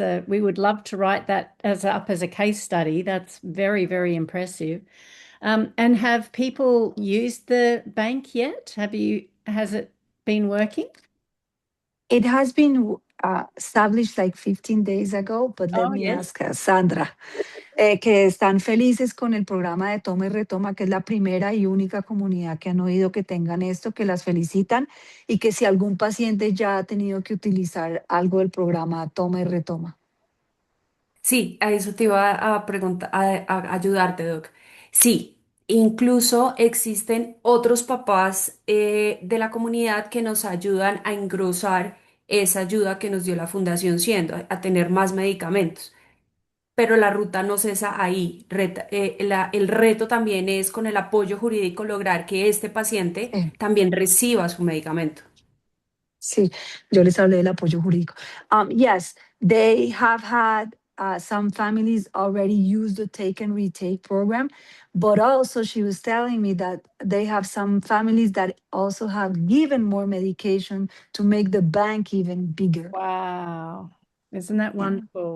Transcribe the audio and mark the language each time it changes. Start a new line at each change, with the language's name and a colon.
English: We would love to write that up as a case study. That's very, very impressive. And have people used the bank yet? Has it been working? It has been established like 15 days ago, but let Oh, me yes. ask Sandra.
Spanish: Que están felices con el programa de Toma y Retoma, que es la primera y única comunidad que han oído que tengan esto, que las felicitan, y que si algún paciente ya ha tenido que utilizar algo del programa Toma y Retoma. Sí, a eso te iba a preguntar, a ayudarte, Doc. Sí, incluso existen otros papás de la comunidad que nos ayudan a engrosar esa ayuda que nos dio la Fundación Siendo, a tener más medicamentos. Pero la ruta no cesa ahí. El reto también es con el apoyo jurídico lograr que este paciente también reciba su medicamento. Sí, yo les hablé del apoyo jurídico.
English: Yes, they have had some families already use the take and retake program, but also she was telling me that they have some families that also have given more medication to make the bank even bigger. Wow. Isn't that wonderful?